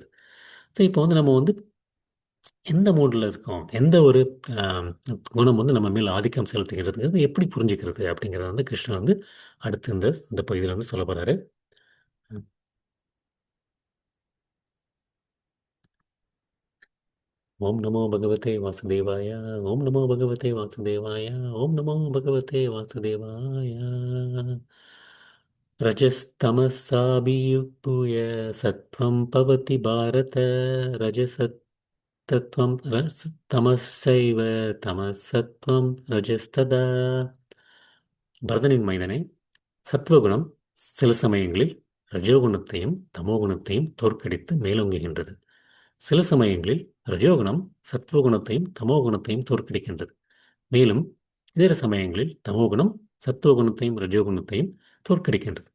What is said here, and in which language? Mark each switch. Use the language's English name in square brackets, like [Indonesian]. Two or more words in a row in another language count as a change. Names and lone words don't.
[Tamil] ஸோ இப்போ வந்து நம்ம வந்து எந்த மூடில் இருக்கோம், எந்த ஒரு ஆம், குணம் வந்து நம்ம மேல் ஆதிக்கம் செலுத்துகிறது, அது எப்படி புரிஞ்சுக்கிறது அப்படிங்கிறத வந்து கிருஷ்ணன் வந்து அடுத்து இந்த இந்த பகுதியில் வந்து சொல்ல போறாரு. [Sanskrit] ॐ नमो भगवते वासुदेवाय, ॐ नमो भगवते वासुदेवाय, ॐ नमो भगवते वासुदेवाय. रजस्तमसाभियुक्तूय सत्त्वं भवति भारत, रजसत्तत्त्वं तमसैव तमसत्त्वं रजस्तदा. [Tamil] பரதனின் மைந்தனே, சத்துவகுணம் சில சமயங்களில் ரஜோகுணத்தையும் தமோகுணத்தையும் தோற்கடித்து மேலோங்குகின்றது. சில சமயங்களில் ரஜோகுணம் சத்துவகுணத்தையும் தமோகுணத்தையும் தோற்கடிக்கின்றது. மேலும் இதர சமயங்களில் தமோகுணம் சத்துவகுணத்தையும் ரஜோகுணத்தையும் தோற்கடிக்கின்றது.